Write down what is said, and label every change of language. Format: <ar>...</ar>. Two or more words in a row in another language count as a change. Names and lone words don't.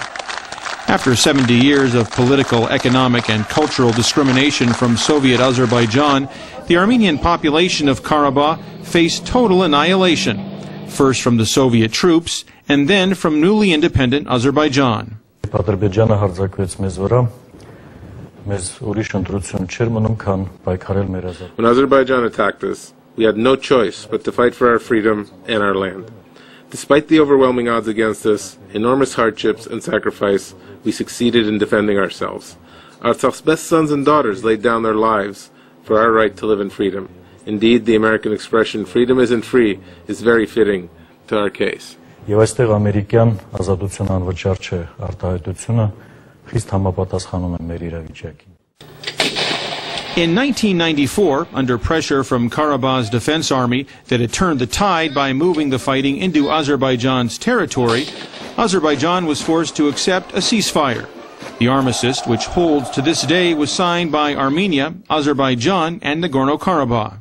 <en>After 70 years of political, economic, and cultural discrimination from Soviet Azerbaijan, the Armenian population of Karabakh faced total annihilation, first from the Soviet troops and then from newly independent Azerbaijan.</en> <hy>Ադրբեջանը հարձակվեց մեզ վրա, մեզ ուրիշ ընտրություն չէր մնում, քան պայքարել մեր ազատ։</hy> <en>When Azerbaijan attacked us, we had no choice but to fight for our freedom and our land. Despite the overwhelming odds against us, enormous hardships and sacrifice, we succeeded in defending ourselves. Artsakh's best sons and daughters laid down their lives for our right to live in freedom. Indeed, the American expression, freedom isn't free, is very fitting to our case.</en> <hy>Եվ այստեղ ամերիկյան ազատություն անվճար չէ արտահայտությունը խիստ համապատասխանում է մեր իրավիճակին։</hy> <en>In 1994, under pressure from Karabakh's defense army that had turned the tide by moving the fighting into Azerbaijan's territory, Azerbaijan was forced to accept a ceasefire. The armistice, which holds to this day, was signed by Armenia, Azerbaijan, and Nagorno-Karabakh.</en>